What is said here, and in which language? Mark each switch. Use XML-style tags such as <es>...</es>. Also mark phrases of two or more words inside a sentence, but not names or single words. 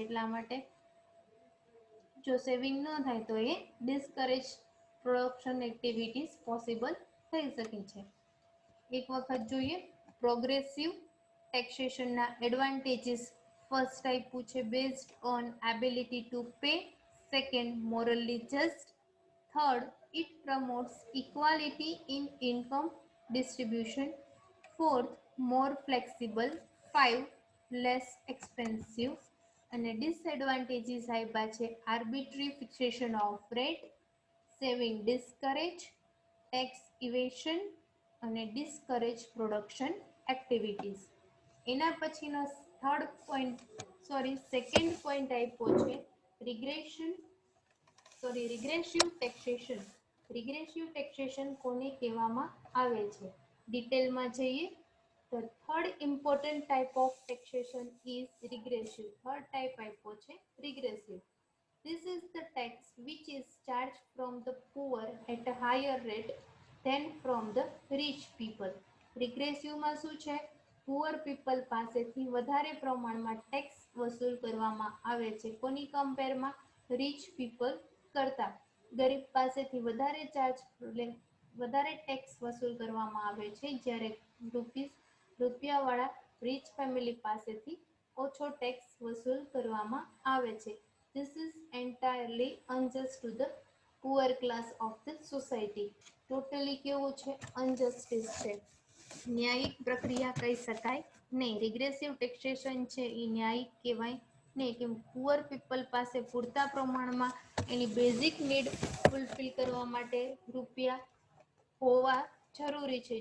<gu>એટલા માટે જો સેવિંગ ન થાય તો એ</gu> <en>discourage production activities possible</en> <gu>થઈ શકે છે. એક વખત જોઈએ</gu> <en>progressive taxationના advantages.</en> <gu>ફર્સ્ટ આપ્યું છે</gu> <en>based on ability to pay. second, morally just. થર્ડ, it promotes equality in income distribution. Fourth, more flexible. 5, less expensive. અને ડિસએડવાન્ટેજીસ</en> <gu>આપ્યા છે</gu> <en>arbitrary fixation of rate, saving discourage, tax evasion અને discourage production activities.</en> <gu>એના પછીનો</gu> <en>second point</en> <gu>આપ્યો છે</gu> <en>regressive taxation. regressive taxation</en> <gu>કોને કહેવામાં આવે છે? ડિટેલમાં જઈએ તો</gu> <en>third important type of taxation is regressive. third type</en> <gu>આપ્યો છે રિગ્રેસિવ.</gu> <en>This is the tax which is charged from the poor at a higher rate than from the rich people.</en> <gu>રિગ્રેસિવમાં શું છે?</gu> <en>poor people</en> <gu>પાસેથી વધારે પ્રમાણમાં ટેક્સ વસૂલ કરવામાં આવે છે. કોની કમ્પેરમાં?</gu> <en>rich people</en> <gu>કરતા. ગરીબ પાસેથી વધારે ટેક્સ વસૂલ કરવામાં આવે છે જ્યારે રૂપિયાવાળા</gu> <en>rich family</en> <gu>પાસેથી ઓછો ટેક્સ વસૂલ કરવામાં આવે છે.</gu> <en>This is entirely unjust to the poor class of the society.</en> <gu>ટોટલી કેવું છે? અનજસ્ટિસ છે. ન્યાયિક પ્રક્રિયા કહી શકાય નહીં. રિગ્રેસિવ ટેક્સેશન છે એ ન્યાયિક કહેવાય નહીં. કેમ</gu> <en>poor people</en> <gu>પાસે પૂરતા પ્રમાણમાં એની</gu> <en>basic need fulfil</en> <gu>કરવા માટે રૂપિયા હોવા જરૂરી છે.</gu>